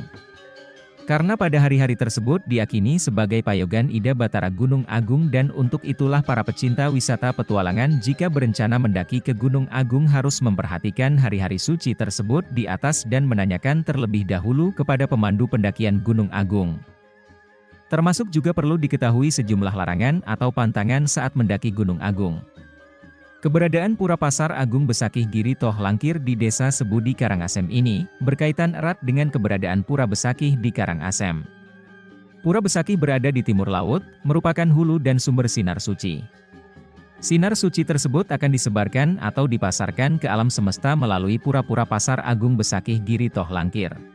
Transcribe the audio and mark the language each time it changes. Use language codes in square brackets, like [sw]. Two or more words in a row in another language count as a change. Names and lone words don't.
[id] Karena pada hari-hari tersebut diyakini sebagai payogan Ida Batara Gunung Agung dan untuk itulah para pecinta wisata petualangan jika berencana mendaki ke Gunung Agung harus memperhatikan hari-hari suci tersebut di atas dan menanyakan terlebih dahulu kepada pemandu pendakian Gunung Agung. Termasuk juga perlu diketahui sejumlah larangan atau pantangan saat mendaki Gunung Agung. Keberadaan Pura Pasar Agung Besakih Giri Tohlangkir di Desa Sebudi Karangasem ini, berkaitan erat dengan keberadaan Pura Besakih di Karangasem. Pura Besakih berada di timur laut, merupakan hulu dan sumber sinar suci. Sinar suci tersebut akan disebarkan atau dipasarkan ke alam semesta melalui Pura-Pura Pasar Agung Besakih Giri Tohlangkir.